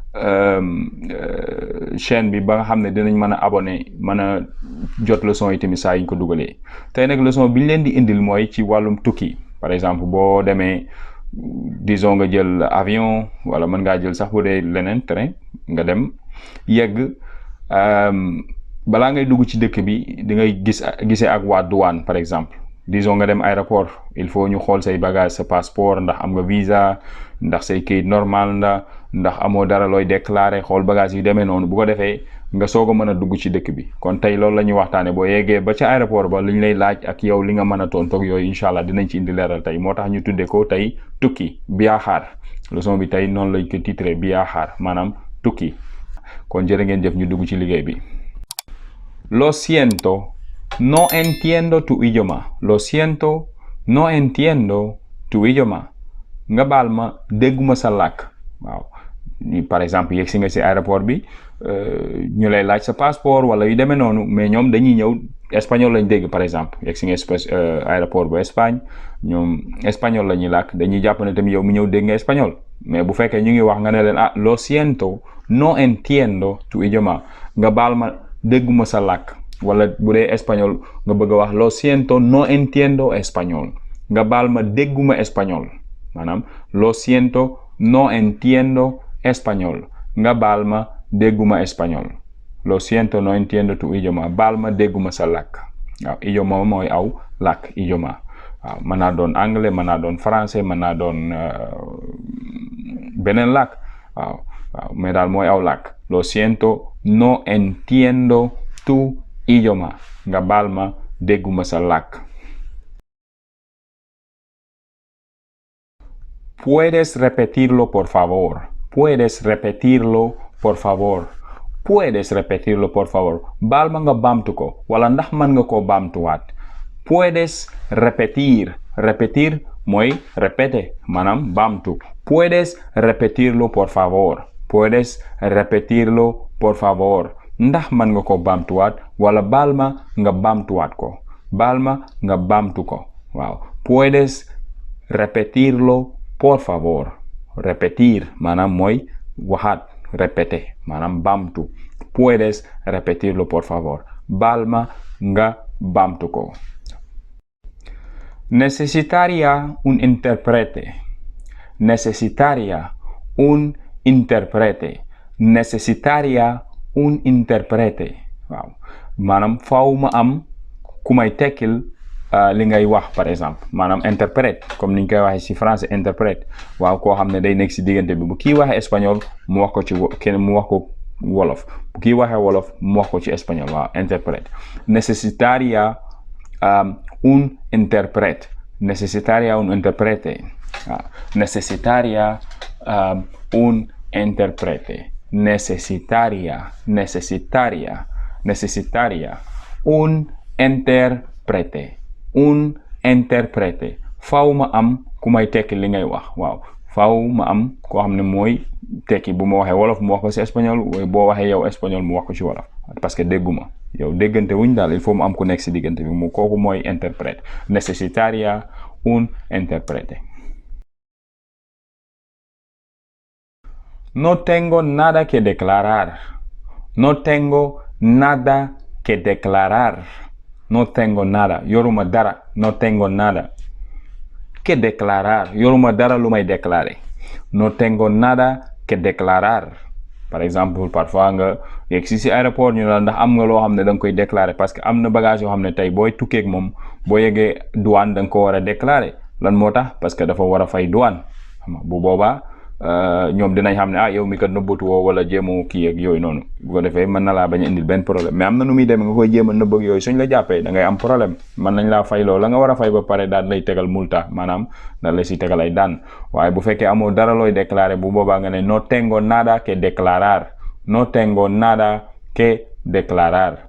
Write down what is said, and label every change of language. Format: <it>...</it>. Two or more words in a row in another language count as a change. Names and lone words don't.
<wo>chaîne bi ba nga xam ne dinañ mën a abonné mën a jot leçon yi tamit saa yi ñu ko dugalee tey nag leçon bi ñu leen di indil mooy ci wàllum tukki</wo> <fr>par exemple</fr> <wo>boo demee disons nga jël avion wala mën ngaa jël sax bu dee leneen train nga dem yegg balaa ngay dugg ci dëkk bi di ngay gisee ak waa douane</wo> <fr>par exemple</fr> <wo>disons nga dem aéroport il faut ñu xool say bagage sa passeport ndax am nga visa ndax say kayit normal ndax amoo dara looy déclarer xool bagage yi demee noonu bu ko defee nga soog a mën a dugg ci dëkk bi kon tey loolu la ñuy waxtaane boo yeggee ba ca aéroport ba li ñu lay laaj ak yow li nga mën a tontoog yooyu</wo> <ar>إن شاء الله</ar> <wo>dinañ ci indi leeral tey moo tax ñu tuddee ko tey tukki viajar leçon bi tey noonu lañ ko titré viajar maanaam tukki kon jërë ngeen jëf ñu dugg ci liggéey bi.</wo> <es>Lo siento, no entiendo tu idioma. Lo siento, no entiendo tu idioma.</es> <wo>Nga baal ma dégguma sa làkk waaw</wo> <fr>par exemple</fr> <wo>yegg si nga si aéroport bi ñu lay laaj sa passeport wala yu demee noonu mais ñoom dañuy ñëw espagnol lañ dégg</wo> <fr>par exemple</fr> <wo>yegg si nga aéroport bu Espagne ñoom espagnol la ñuy làkk dañuy jàpp ne tamit yow mi ñëw dégg nga espagnol mais bu fekkee ñu ngi wax nga ne leen</wo> <es>lo siento, no entiendo tu idioma</es> <wo>nga baal ma dégguma sa làkk wala bu dee espagnol nga bëgg a wax</wo> <es>lo siento no entiendo</es> <wo>español nga baal ma dégguma espagnol maanaam</wo> <es>lo siento no entiendo español</es> <wo>nga baal ma dégguma espagnol</wo> <es>lo siento no entiendo tu idioma</es> <wo>baal ma dégguma sa làkk waaw idioma mooy aw làkk idioma waaw mën naa doon anglais mën naa doon français mën naa doon beneen làkk waaw mais daal mooy aw làkk</wo> <es>lo siento no entiendo tu idioma</es> <wo>nga baal ma dégguma sa làkk.</wo> <es>Puedes repetirlo por favor. Puedes repetirlo por favor. Puedes repetirlo por favor.</es> <wo>baal ma nga baamtu ko wala ndax mën nga koo baamtuwaat.</wo> <es>Puedes repetir.</es> <wo>Repetir mooy répéter maanaam baamtu.</wo> <es>Puedes repetirlo por favor. Puedes repetirlo por favor.</es> <wo>ndax mën nga ko baamtuwaat wala baal ma nga baamtuwaat ko. baal ma nga baamtu ko waaw.</wo> <es>Puedes repetirlo por favor.</es> <wo>Repetir maanaam mooy waxaat répéter maanaam baamtu.</wo> <es>Puedes repetirlo por favor.</es> <wo>baal ma nga baamtu ko.</wo> <es>Necesitaría un intérprete. Necesitaría un intérprete. Necesitaría un intérprete</es> <wo>waaw maanaam faaw ma am ku may tekkil li ngay wax</wo> <fr>par exemple</fr> <wo>maanaam interprète comme niñ koy waxee ci français interprète waaw koo xam ne day nekk ci diggante bi bu kii waxee espagnol mu wax ko ci kenn mu wax ko wolof bu kii waxee wolof mu wax ko ci espagnol waaw interprète.</wo> <es>Necesitaría un intérprete. Necesitaría un intérprete waaw. Necesitaría un intérprete. Necesitaría un intérprete. Un intérprete</es> <wo>faaw ma am ku may tekki li ngay wax waaw faaw ma am koo xam ne mooy tekki bu ma waxee wolof mu wax ko ci espagnol boo waxee yow espagnol mu wax ko ci wolof</wo> <fr>parce que</fr> <wo>dégguma yow déggante wuñ daal</wo> <fr>il faut</fr> <wo>mu am ku nekk ci diggante bi mu kooku mooy interprète.</wo> <es>Necesitaría un intérprete. No tengo nada que declarar. No tengo nada que declarar. No tengo nada.</es> <wo>Yoruma dara.</wo> <es>No tengo nada que declarar.</es> <wo>Yoruma dara lu may déclarer.</wo> <es>No tengo nada que declarar.</es> <fr>Par exemple</fr> <wo>parfois nga yegg si aéroport ñu la ndax am nga loo xam ne da nga koy déclarer</wo> <fr>parce que</fr> <wo>am na bagage yoo xam ne tey booy tukkeeg moom boo yeggee douane da nga ko war a déclarer lan moo tax</wo> <fr>parce que</fr> <wo>dafa war a fay douane bu boobaa ñoom dinañ xam ne yow mi kat nëbbatu woo wala jéemoo kii ak yooyu noonu bu ko defee mën na laa bañ a indil benn problème mais am na nu muy demee nga koy jéem a nëbb ak yooyu suñ la jàppee da ngay am problème mën nañ laa fay loolu la nga war a fay ba pare daal lay tegal multa maanaam daal lay si tegal ay daan waaye bu fekkee amoo dara looy déclarer bu boobaa nga ne</wo> <es>no tengo nada que declarar no tengo nada que declarar.</es>